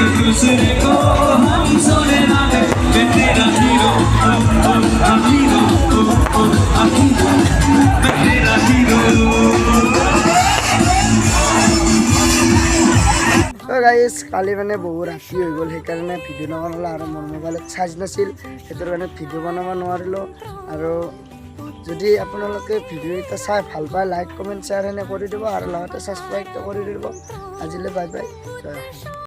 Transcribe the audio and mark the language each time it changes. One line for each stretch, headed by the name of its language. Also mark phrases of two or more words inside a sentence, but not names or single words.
Hindi: दूसरे को हम सोने ना दे मैं तेरा हीरो हीरो हीरो मैं तेरा हीरो
Assamese: তো গাইজ কালি মানে বহু ৰাতি হৈ গ'ল সেইকাৰণে ভিডিঅ' নবনালোঁ আৰু মোৰ মোবাইলত চাৰ্জ নাছিল সেইটোৰ কাৰণে ভিডিঅ' বনাব নোৱাৰিলোঁ আৰু যদি আপোনালোকে ভিডিঅ'কেইটা চাই ভাল পায় লাইক কমেণ্ট শ্বেয়াৰ এনে কৰি দিব আৰু লগতে ছাবস্ক্ৰাইবটো কৰি দিব আজিলৈ বাই বাই জয়